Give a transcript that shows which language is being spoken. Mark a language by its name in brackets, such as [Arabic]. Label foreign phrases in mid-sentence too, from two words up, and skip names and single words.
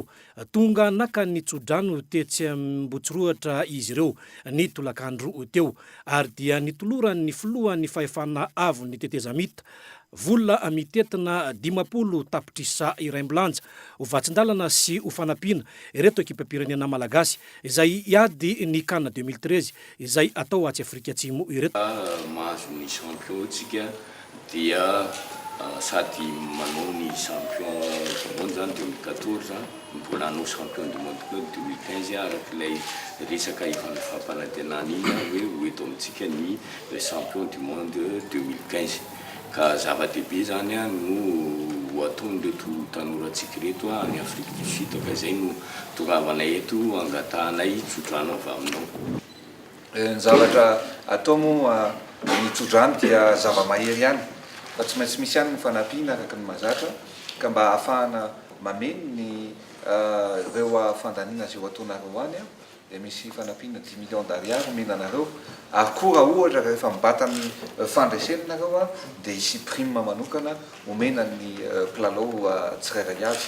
[Malagasy] Tonga naka ny tsodrano tetsy Ambotsirohatra izy ireo ny tolakandro teo ary dia nitoloran'ny filohan'ny fahefana avo ny tetezamita vola mitetina 50 tapitrisa iray mbilanja ho vatsin-dalana sy ho fanampiana ireto ekipa-pirenena malagasy izay iady ny kanina 2013 izay atao atsy Afrika Atsimo ireto. Mahazo ny champion tsika dia sady manao ny [French] champion du monde [Malagasy] zany 2014 mbola hanao [French] champion du monde [Malagasy] 2015 arak'ilay resaka fampanantenana iny hoe eto amintsika ny [French] champion du monde [Malagasy] 2015 ka zava-dehibe zany no ataon'ireto tanorantsika reto any Afrique du Sud ka zay no toravanay eto angatahanay tsodrano avy aminao. Ny zavatra atao moa ny tsodrano dia zava-mahery ihany fa tsy maintsy misy ihany ny fanampiana araka ny mahazatra ka mba ahafahana mameno ny ireo fandaniana zay ho ataonareo any dia misy fanampiana 10 [French] millions d'ariary [Malagasy] menanareo ary koa raha ohatra rehefa mibata ny fandresenanareo dia isy prime manokana omena ny mpilalao tsirairay avy.